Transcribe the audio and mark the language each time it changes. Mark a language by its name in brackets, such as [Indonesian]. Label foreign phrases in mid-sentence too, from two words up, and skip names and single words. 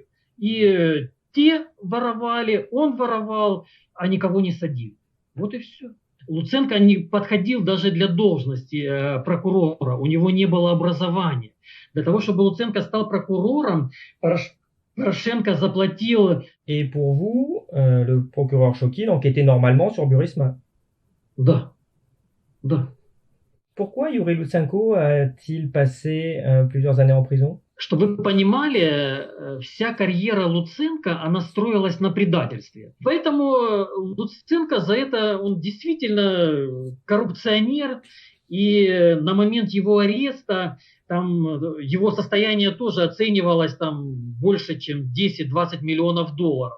[Russian] И те воровали, он воровал, а никого не садил. Вот и все. Луценко не подходил даже для должности прокурора, у него не было образования. Для того, чтобы Луценко стал прокурором, Порошенко заплатил. [French] Et pour vous, le procureur Shokin enquêtait normalement sur Burisma? [Russian] Да. Да. [French] Pourquoi Yuri Lutsenko a-t-il passé plusieurs années en prison? [Russian] Чтобы вы понимали, вся карьера Луценко, она строилась на предательстве. Поэтому Луценко за это, он действительно коррупционер, и на момент его ареста там его состояние тоже оценивалось там больше, чем 10-20 миллионов долларов.